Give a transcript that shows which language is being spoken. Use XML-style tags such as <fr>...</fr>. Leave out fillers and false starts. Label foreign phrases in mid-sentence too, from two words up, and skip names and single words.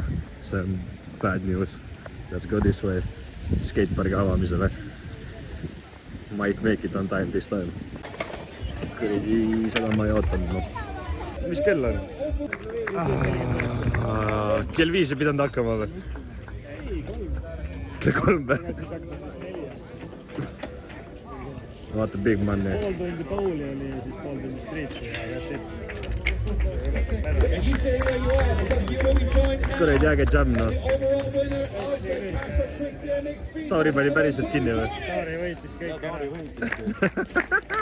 <et>See on</et> <en>bad news. Let's go this way.</en> <et>Skatepargi avamisele.</et> <en>Might make it on time this time.</en> <et>Kuridi, seda ma ei ootanud. No. Mis kell on? Kell 5 ei pidanud hakkama või? Kell 3 või? Vaata Big Man'i. Pool tundi pooli oli ja siis pool tundi streeti ja</et> <en>that's it.</en> <et>Kuradi äge jam, noh. Tauri pani päriselt kinni või? Tauri võitis kõik ära.</et>